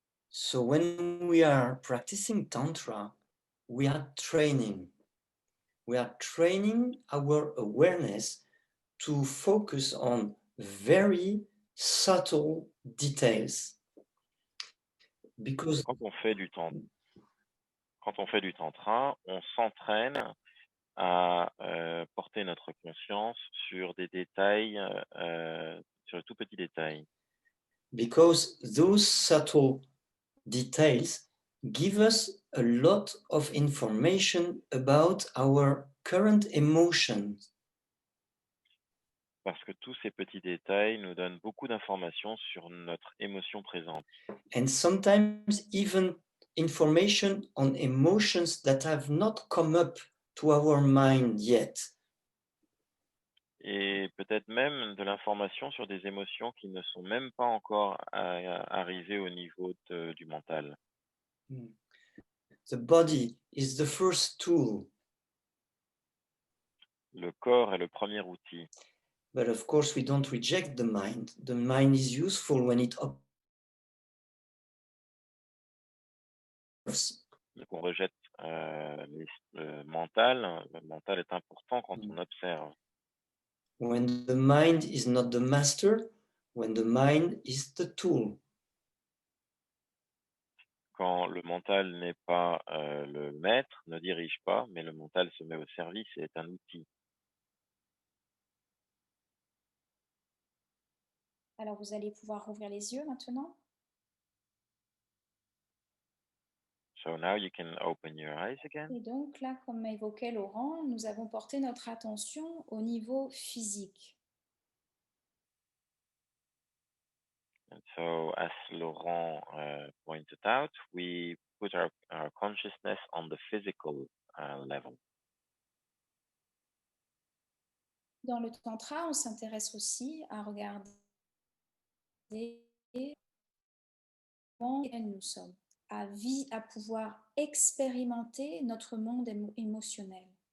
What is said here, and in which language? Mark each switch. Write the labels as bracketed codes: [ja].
[en] So when we are practicing Tantra, we are training. We are training our awareness to focus on very subtle details. Because [fr] Quand on fait du tantra, on s'entraîne à porter notre conscience sur des détails, sur de tout petits détails. [en] because those subtle details give us a lot of information about our current emotions. [fr] Parce que tous ces petits détails nous donnent beaucoup d'informations sur notre émotion présente. [en] And sometimes even information on emotions that have not come up to our mind yet. [fr] Et peut-être même de l'information sur des émotions qui ne sont même pas encore arrivées au niveau du mental. [en] The body is the first tool, [fr] Le corps est le premier outil. [en] but of course we don't reject the mind. The mind is useful when it observes. [fr] Donc on rejette le mental. Le mental est important quand on observe. [en] When the mind is not the master, when the mind is the tool. [fr] Quand le mental n'est pas le maître, ne dirige pas, mais le mental se met au service et est un outil. Alors, vous allez pouvoir rouvrir les yeux maintenant. [en] So now you can open your eyes again. [fr] Et donc là, comme évoquait Laurent, nous avons porté notre attention au niveau physique. [en] And so as Laurent pointed out, we put our consciousness on the physical level. [fr] Dans le tantra, on s'intéresse aussi à regarder comment nous sommes, à pouvoir expérimenter notre monde émotionnel.